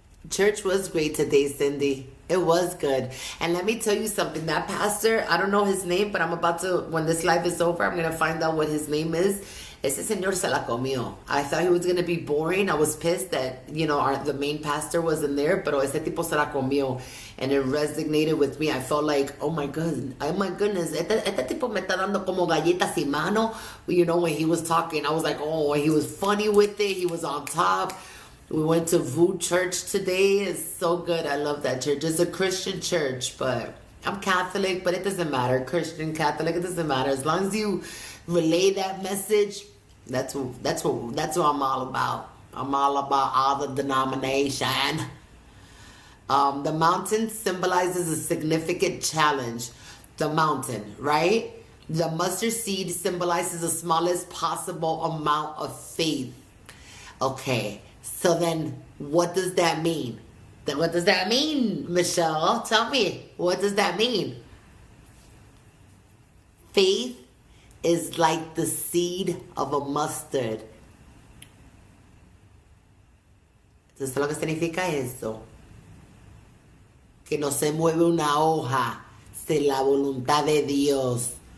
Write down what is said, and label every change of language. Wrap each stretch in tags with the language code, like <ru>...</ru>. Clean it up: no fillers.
<en>Church was great today, Cindy. It was good. And let me tell you something. That pastor, I don't know his name, but I'm about to, when this live is over, I'm going to find out what his name is.</en> <es>Ese señor se la comió.</es> <en>I thought he was going to be boring. I was pissed that, the main pastor wasn't there,</en> <es>pero ese tipo se la comió.</es> <en>And it resonated with me. I felt like, oh my goodness,</en> <es>este tipo me está dando como galletas y mano.</es> <en>When he was talking, I was like, oh, he was funny with it. He was on top. We went to VOO Church today. It's so good. I love that church. It's a Christian church, but I'm Catholic, but it doesn't matter. Christian, Catholic, it doesn't matter. As long as you relay that message, that's what I'm all about. I'm all about all the denomination. The mountain symbolizes a significant challenge. The mountain, right? The mustard seed symbolizes the smallest possible amount of faith. Okay, so then what does that mean? Then what does that mean, Michelle? Tell me, what does that mean? Faith is like the seed of a mustard.</en> <es>Entonces, lo que significa eso, que no se mueve una hoja sin la voluntad de Dios.</es>